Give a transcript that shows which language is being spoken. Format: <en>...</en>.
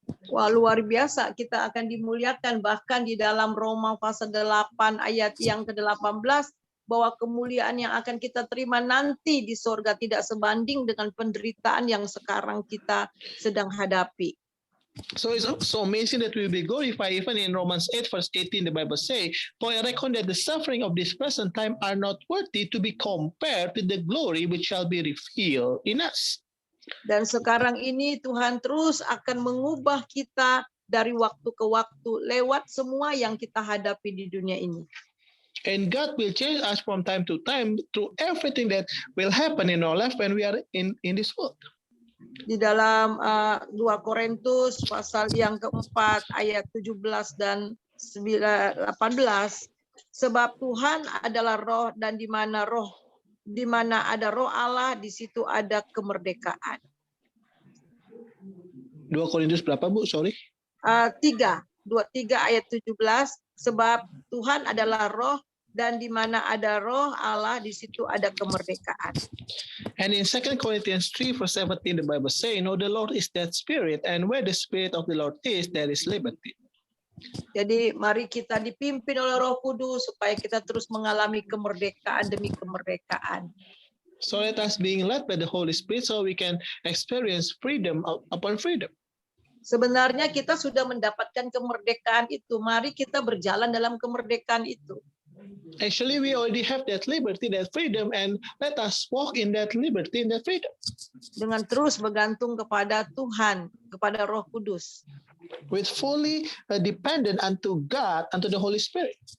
<id>Wah, luar biasa, kita akan dimuliakan. Bahkan di dalam Roma pasal 8 ayat yang ke-18, bahwa kemuliaan yang akan kita terima nanti di sorga tidak sebanding dengan penderitaan yang sekarang kita sedang hadapi.</id> <en>So it's so amazing that we will be glorified. Even in Romans 8 verse 18, the Bible says, for I reckon that the suffering of this present time are not worthy to be compared to the glory which shall be revealed in us.</en> <id>Dan sekarang ini Tuhan terus akan mengubah kita dari waktu ke waktu lewat semua yang kita hadapi di dunia ini.</id> <en>And God will change us from time to time through everything that will happen in our life when we are in this world.</en> <id>Di dalam 2 Korintus pasal yang keempat ayat 17 dan 18, sebab Tuhan adalah roh, dan di mana ada roh Allah, di situ ada kemerdekaan. 2 Korintus berapa, Bu? Sorry. 3 ayat 17, sebab Tuhan adalah roh, dan di mana ada roh Allah, di situ ada kemerdekaan.</id> <en>And in 2 Corinthians 3 verse 17, the Bible says, no, the Lord is that Spirit, and where the Spirit of the Lord is, there is liberty.</en> <id>Jadi mari kita dipimpin oleh Roh Kudus supaya kita terus mengalami kemerdekaan demi kemerdekaan.</id> <en>So let us being led by the Holy Spirit so we can experience freedom upon freedom.</en> <id>Sebenarnya kita sudah mendapatkan kemerdekaan itu. Mari kita berjalan dalam kemerdekaan itu.</id> <en>Actually, we already have that liberty, that freedom, and let us walk in that liberty, in that freedom.</en> <id>Dengan terus bergantung kepada Tuhan, kepada Roh Kudus.</id> <en>With fully dependent unto God, unto the Holy Spirit.</en>